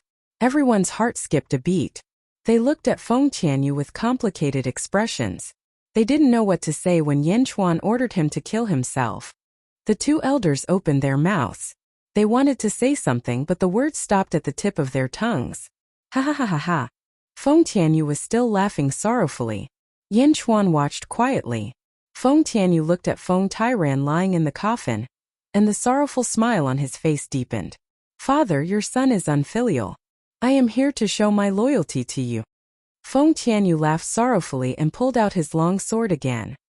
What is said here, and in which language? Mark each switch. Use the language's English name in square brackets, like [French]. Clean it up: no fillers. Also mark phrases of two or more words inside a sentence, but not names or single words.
[English] Everyone's heart skipped a beat. They looked at Feng Tianyu with complicated expressions. They didn't know what to say when Yan Chuan ordered him to kill himself. The two elders opened their mouths. They wanted to say something, but the words stopped at the tip of their tongues. Ha ha ha ha ha. Feng Tianyu was still laughing sorrowfully. Yin Chuan watched quietly. Feng Tianyu looked at Feng Tairan lying in the coffin, and the sorrowful smile on his face deepened. Father, your son is unfilial. I am here to show my loyalty to you. Feng Tianyu laughed sorrowfully and pulled out his long sword again.